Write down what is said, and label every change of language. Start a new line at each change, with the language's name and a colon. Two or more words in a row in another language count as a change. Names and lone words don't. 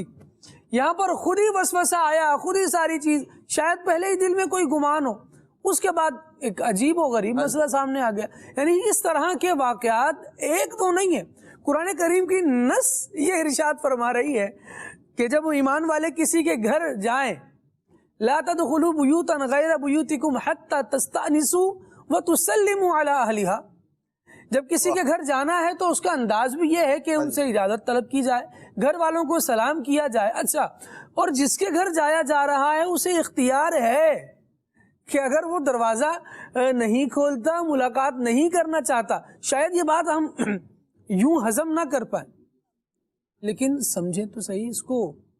Urdu: یہاں پر خود ہی وسوسہ آیا, خود ہی ساری چیز, شاید پہلے ہی دل میں کوئی گمان ہو, اس کے بعد ایک عجیب و غریب مسئلہ سامنے آ گیا. یعنی اس طرح کے واقعات ایک تو نہیں ہے. قرآن کریم کی نص یہ ارشاد فرما رہی ہے کہ جب وہ ایمان والے کسی کے گھر جائیں,
Arabic: لا تدخلوا بیوتا غیر بیوتکم حتی تستأنسوا وتسلموا علی اہلہا,
Urdu: جب کسی کے گھر جانا ہے تو اس کا انداز بھی یہ ہے کہ ان سے اجازت طلب کی جائے, گھر والوں کو سلام کیا جائے. اچھا, اور جس کے گھر جایا جا رہا ہے اسے اختیار ہے کہ اگر وہ دروازہ نہیں کھولتا, ملاقات نہیں کرنا چاہتا, شاید یہ بات ہم یوں ہضم نہ کر پائیں, لیکن سمجھیں تو صحیح اس کو.